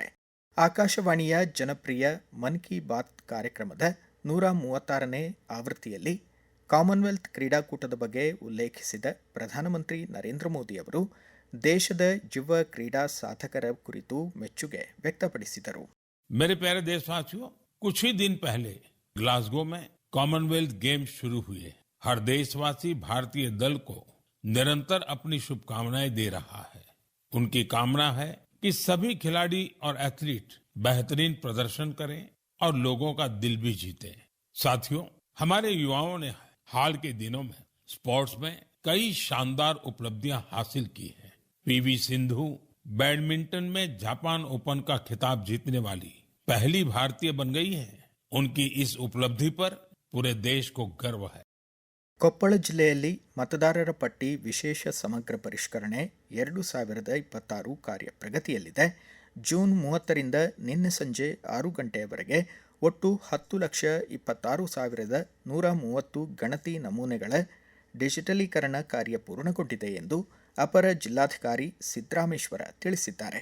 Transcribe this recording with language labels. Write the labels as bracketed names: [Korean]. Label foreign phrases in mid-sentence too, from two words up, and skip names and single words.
[Kannada] ಆಕಾಶವಾಣಿಯ ಜನಪ್ರಿಯ ಮನ್ ಕಿ ಬಾತ್ ಕಾರ್ಯಕ್ರಮದ 136ನೇ ಆವೃತ್ತಿಯಲ್ಲಿ ಕಾಮನ್ವೆಲ್ತ್ ಕ್ರೀಡಾಕೂಟದ ಬಗ್ಗೆ ಉಲ್ಲೇಖಿಸಿದ ಪ್ರಧಾನಮಂತ್ರಿ ನರೇಂದ್ರ ಮೋದಿ ಅವರು ದೇಶದ ಯುವ ಕ್ರೀಡಾ ಸಾಧಕರ ಕುರಿತು ಮೆಚ್ಚುಗೆ ವ್ಯಕ್ತಪಡಿಸಿದರು. [Hindi] मेरे प्यारे देशवासियों, कुछ ही दिन पहले ग्लासगो में कॉमनवेल्थ गेम्स शुरू हुए. हर देशवासी भारतीय दल को निरंतर अपनी शुभकामनाएं दे रहा है. उनकी कामना है कि सभी खिलाड़ी और एथलीट बेहतरीन प्रदर्शन करें और लोगों का दिल भी जीते. साथियों, हमारे युवाओं ने हाल के दिनों में स्पोर्ट्स में कई शानदार उपलब्धियां हासिल की हैं. पीवी सिंधु बैडमिंटन में जापान ओपन का खिताब जीतने वाली पहली भारतीय बन गई है. उनकी इस उपलब्धि पर पूरे देश को गर्व है. [Kannada] ಕೊಪ್ಪಳ ಜಿಲ್ಲೆಯಲ್ಲಿ ಮತದಾರರ ಪಟ್ಟಿ ವಿಶೇಷ ಸಮಗ್ರ ಪರಿಷ್ಕರಣೆ 2026 ಕಾರ್ಯ ಪ್ರಗತಿಯಲ್ಲಿದೆ. ಜೂನ್ 30ರಿಂದ ನಿನ್ನೆ ಸಂಜೆ 6 ಗಂಟೆಯವರೆಗೆ ಒಟ್ಟು 10,26,130 ಗಣತಿ ನಮೂನೆಗಳ ಡಿಜಿಟಲೀಕರಣ ಕಾರ್ಯ ಪೂರ್ಣಗೊಂಡಿದೆ ಎಂದು ಅಪರ ಜಿಲ್ಲಾಧಿಕಾರಿ ಸಿದ್ದರಾಮೇಶ್ವರ ತಿಳಿಸಿದ್ದಾರೆ.